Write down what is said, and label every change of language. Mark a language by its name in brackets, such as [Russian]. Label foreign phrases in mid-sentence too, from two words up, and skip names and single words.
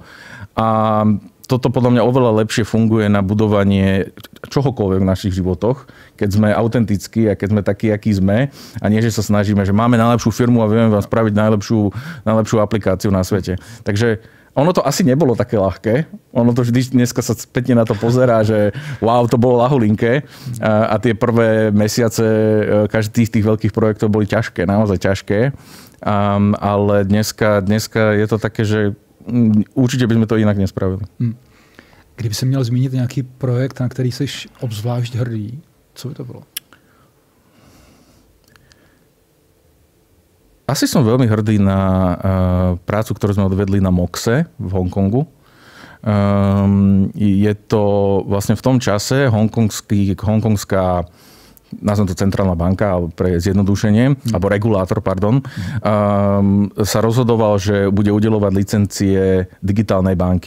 [Slovak] A toto podľa mňa oveľa lepšie funguje na budovanie čohokoľvek v našich životoch, keď sme autentickí a keď sme takí, akí sme a nie, že sa snažíme, že máme najlepšiu firmu a vieme vám spraviť najlepšiu aplikáciu na svete. Takže ono to asi nebolo také ľahké. Ono to vždy dneska sa spätne na to pozerá, že wow, to bolo ľahulinké a tie prvé mesiace každý z tých veľkých projektov boli ťažké, naozaj ťažké. [Czech] Ale dneska je to také, že určitě bychom to jinak nespravili. Kdyby se měl zmínit nějaký projekt, na který jsi obzvlášť hrdý, co by to bylo? [Slovak] Asi som veľmi hrdý na prácu, ktorú sme odvedli na Moxe v Hongkongu. Je to vlastne v tom čase hongkongská nazvem to centrálna banka, pre zjednodušenie, alebo regulátor, sa rozhodoval, že bude udeľovať licencie digitálnej banky.